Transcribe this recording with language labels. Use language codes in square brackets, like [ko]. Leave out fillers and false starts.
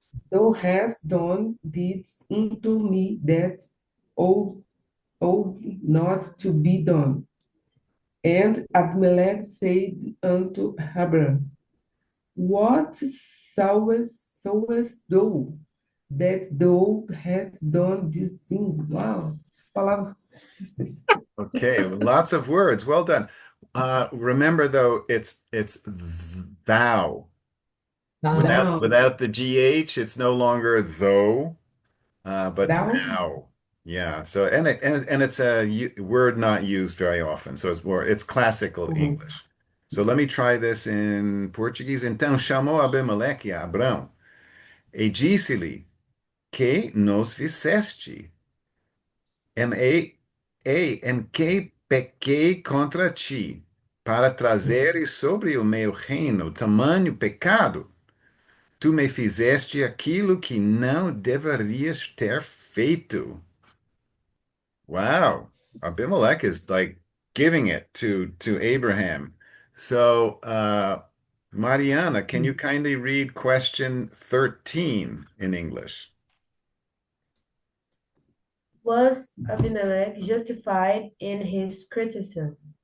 [en] Thou hast done deeds unto me that ought not to be done. And Abimelech said unto Abram, What sawest thou that thou hast done this thing? [pt] Wow, essas palavras difíceis. [en] Okay, lots of words. Well done. Remember though, it's thou. Ah, Thou, Without the GH, it's no longer though, but thou, thou. Yeah. So and it's a word not used very often. So it's classical uhum. English. So let me try this in Portuguese. [pt] Então chamou Abimeleque a Abrão e disse-lhe: Que nos fizeste? Em que pequei contra ti, para trazeres sobre o meu reino tamanho pecado? Tu me fizeste aquilo que não deverias ter feito. [en] Wow. Abimelech is like giving it to Abraham. So, Mariana, can you kindly read question 13 in English? Was Abimelech justified in his criticism?